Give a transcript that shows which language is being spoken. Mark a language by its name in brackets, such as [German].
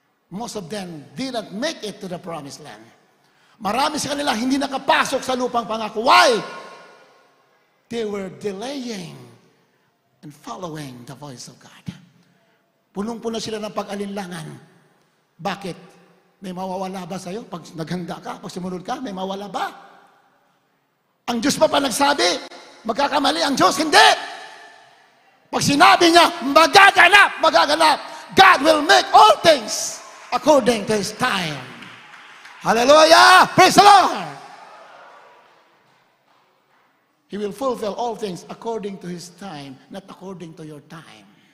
[English] Most of them didn't make it to the promised land. [Filipino] Marami sa kanila hindi nakapasok sa lupang pangako. [English] Why? They were delaying and following the voice of God. [Filipino] Punong-puno sila ng pag-alinlangan. Bakit? May mawawala ba sa'yo? Pag naghanda ka, pag sumunod ka, may mawawala ba? Ang Diyos pa nagsabi, magkakamali ang Diyos? Hindi! Pag sinabi niya, magaganap. [English] God will make all things according to His time. [Filipino] Hallelujah! [English] Praise the Lord! He will fulfill all things according to His time, not according to your time.